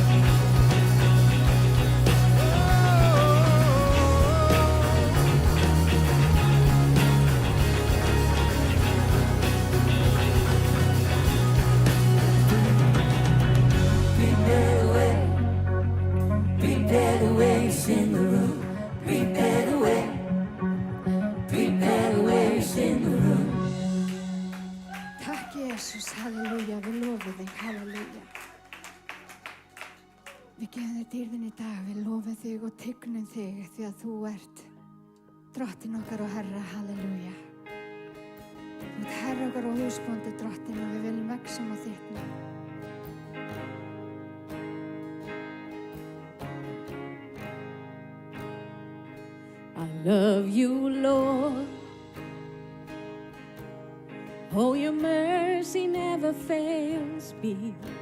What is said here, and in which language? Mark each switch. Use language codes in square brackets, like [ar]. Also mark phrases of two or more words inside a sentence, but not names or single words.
[en] Prepare the way. Prepare the way. It's in the room. Prepare the way. Prepare the way. It's in the room. [is] Takk Jesus, halleluja, við lofum þig, halleluja. Við gefum þér dýrðin í dag, við lofum þig og tygnum þig því að þú ert drottinn okkar og Herra, halleluja. Þú ert Herra okkar og húsbóndi drottinn og við viljum vegsam á þitt nafn. [en] I love you, Lord. Oh, your mercy never fails me.